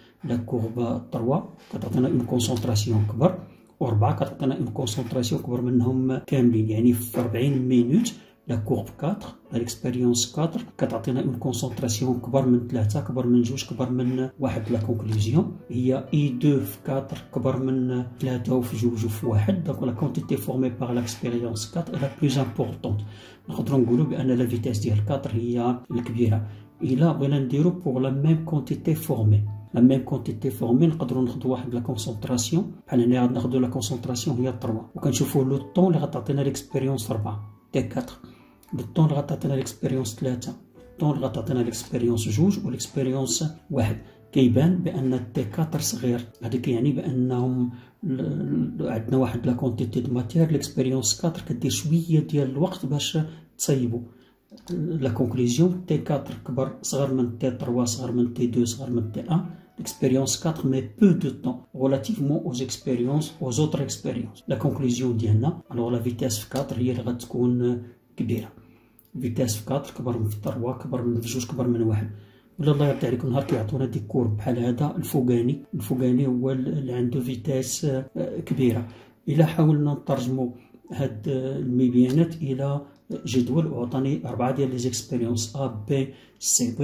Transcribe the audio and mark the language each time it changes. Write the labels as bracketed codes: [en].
[fr] La courbe 3 [ar] كتعطينا [fr] une concentration [ar] كبر، و4 كتعطينا une concentration كبر منهم كاملين. يعني في [fr] 40 minutes la courbe 4 l'expérience 4 [ar] كتعطينا [fr] une concentration [ar] كبر من 3 كبر من 2 كبر من 1. [fr] la conclusion [ar] هي I2 في 4 كبر من 3 وفي 2 وفي 1. [fr] donc la quantité formée par l'expérience 4 est la plus importante. [ar] نقدروا نقولوا بأن [fr] la vitesse [ar] ديال 4 هي الكبيرة. إلا بغينا نديرو [fr] pour la même quantité formée. la même quantité formée [ar] نقدروا ناخذوا واحد [fr] la concentration [ar] بحال هنا غادي ناخذوا la concentration هي 3 وكنشوفوا لو طون اللي غتعطينا [fr] l'expérience 4 T4. le temps [ar] اللي غتعطينا [fr] l'expérience 3 [ar] الطون اللي غتعطينا [fr] l'expérience 2 و l'expérience 1. [ar] كيبان بان T4 صغير، هذا كيعني بانهم عندنا واحد لا كونتيتي دو ماتير l'expérience 4 كدير شويه ديال الوقت باش تصايبوا. لا كونكلوزيون T4 كبر صغر من T3 صغر من T2 صغر من T1. [fr] L'expérience 4 met peu de temps relativement aux expériences, aux autres expériences. La conclusion [ar] ديالنا [fr] alors la vitesse 4 [ar] هي اللي غتكون كبيرة. vitesse 4 كبر من 3 كبر من 2 كبر من 1. ولا الله يرضي عليكم نهار كيعطونا دي كورب بحال هذا الفوقاني هو اللي عنده فيتاس كبيرة. إلا حاولنا نترجموا هاد المبيانات إلى جدول وعطاني 4 ديال لي زيكسبيريونس A B C.